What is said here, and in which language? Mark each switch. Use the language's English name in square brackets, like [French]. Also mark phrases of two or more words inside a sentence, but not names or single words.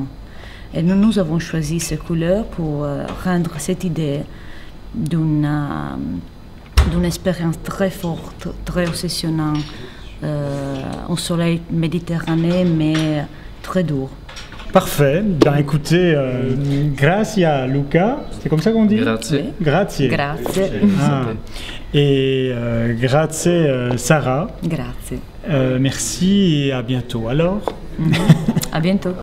[French] Et nous avons choisi ces couleurs pour rendre cette idée d'une expérience très forte, très obsessionnante, un soleil méditerranéen mais très doux. Parfait. Ben écoutez, grazie Luca, c'est comme ça qu'on dit? Grazie. Grazie. Grazie. Et grazie Sarah. Grazie. Merci et à bientôt alors. À bientôt.